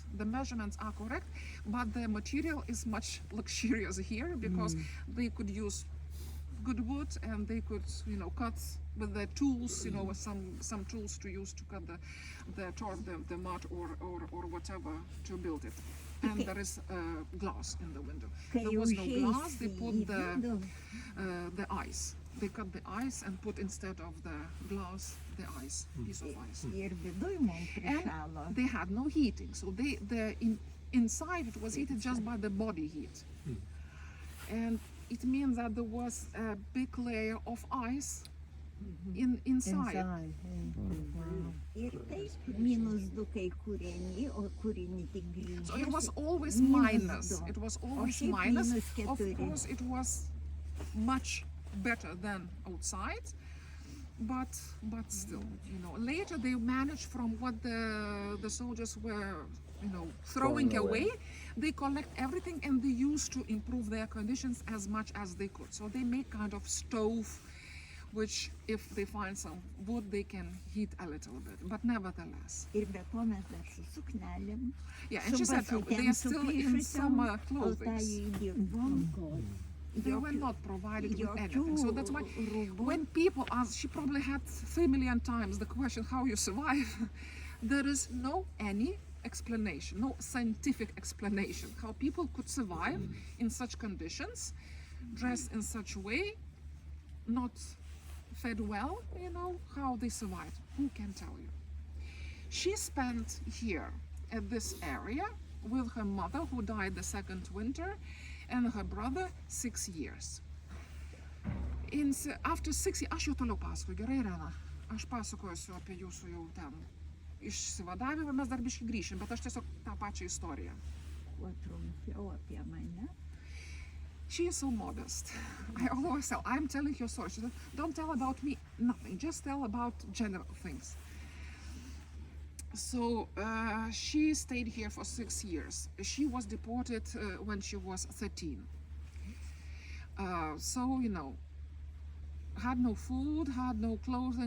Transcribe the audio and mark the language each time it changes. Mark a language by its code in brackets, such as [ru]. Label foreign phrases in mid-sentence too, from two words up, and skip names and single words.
[en] The measurements are correct, but the material is much luxurious here because they could use good wood and they could, cut with the tools, some tools to use to cut the turf, the mud or whatever to build it. And there is glass in the window. There was no glass. They put the ice. They cut the ice and put instead of the glass the ice, piece of ice. [lt] Ir viduj mums prišalo. [en] And they had no heating, so inside it was heated just by the body heat. And it means that there was a big layer of ice inside. Wow. [lt] Ir taip, -2 kai kūreni, o kūreni tik grįžęs. [en] So it was always -2. minus. It was always [lt] šiaip [en] minus. -4. Of course, it was much better than outside, but still, Later they managed from what the soldiers were, throwing away. They collect everything and they used to improve their conditions as much as they could. So they make kind of stove, which if they find some wood, they can heat a little bit. But nevertheless. [lt] Ir be to mes dar su suknelėm. [en] Yeah, and she said they are still in summer clothing. [lt] Įdirbom. [en] They were not provided with anything. So that's why when people ask, she probably had 3 million times the question how you survive. There is no any explanation, no scientific explanation how people could survive in such conditions, dressed in such a way, not fed well, how they survived. Who can tell you? She spent here at this area with her mother who died the second winter and her brother 6 years. After 6 years, [lt] aš jau toliau pasakoju, gerai, Irena? Aš pasakosiu apie jūsų jau ten išsivadavimą, mes dar biškį grįšim, bet aš tiesiog tą pačią istoriją. Kuo trumpiau apie mane. [en] She is so modest. I always tell, I'm telling your story. She said, don't tell about me, nothing, just tell about general things. So she stayed here for 6 years. She was deported when she was 13. So, had no food, had no clothing.